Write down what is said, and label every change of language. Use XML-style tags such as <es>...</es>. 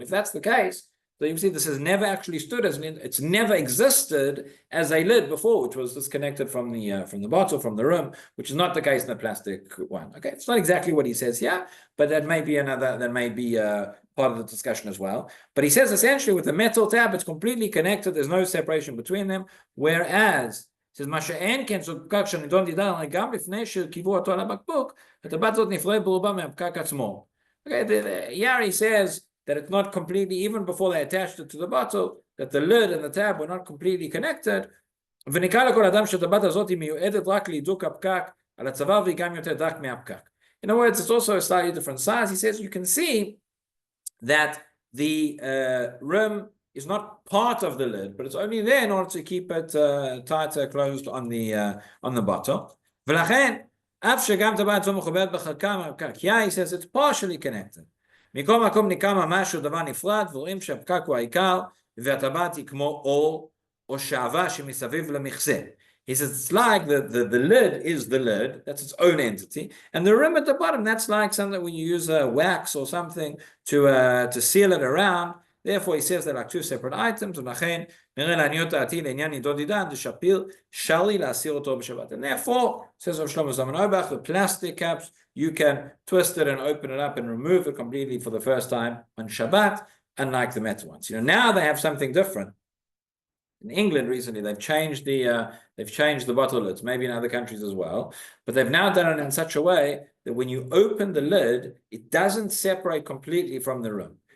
<en>And if that's the case, so you can see this has never actually stood as it's never existed as a lid before, which was disconnected from the bottle, from the rim, which is not the case in the plastic one. Okay, it's not exactly what he says here, but that may be part of the discussion as well. But he says essentially with the metal tab, it's completely connected. There's no separation between them.</en> <he>Whereas says מה שאין כן זאת פקק שנידון דידן גם לפני שקיבו אותו על הבקבוק, הטבעת זאת נפרדת ברובה מהפקק עצמו.</he> <en>Okay, here he says that it's not completely, even before they attached it to the bottle, that the lid and the tab were not completely connected.</en> <he>ונקרא לכל אדם שהטבעת הזאת היא מיועדת רק להידוק הפקק על הצוואר והיא גם יותר דק מהפקק.</he> <en>In other words, it's also a slightly different size. He says you can see that the rim is not part of the lid, but it's only there in order to keep it tighter, closed on the bottle.</en> <he>ולכן, אף שגם טבעת זו מחוברת בחלקה מהפקק,</he> <en>he says it's partially connected.</en> <he>מכל מקום ניכר ממש שהוא דבר נפרד, ורואים שהפקק הוא העיקר, והטבעת היא כמו אור או שעווה שמסביב למכסה.</he> <en>He says it's like the lid is the lid, that's its own entity, and the rim at the bottom, that's like something when you use wax or something to seal it around. Therefore, he says they're like two separate items,</en> <he>ולכן נראה לעניות דעתי לעניין נידון דידן, דשפיל שלי להסיר אותו בשבת.</he> <en>And therefore, says Rav Shlomo Zalman Auerbach, the plastic caps, you can twist it and open it up and remove it completely for the first time on Shabbat, unlike the metal ones. You know, now they have something different. In England recently, they've changed the bottle lids, maybe in other countries as well, but they've now done it in such a way that when you open the lid, it doesn't separate completely from the rim.</en>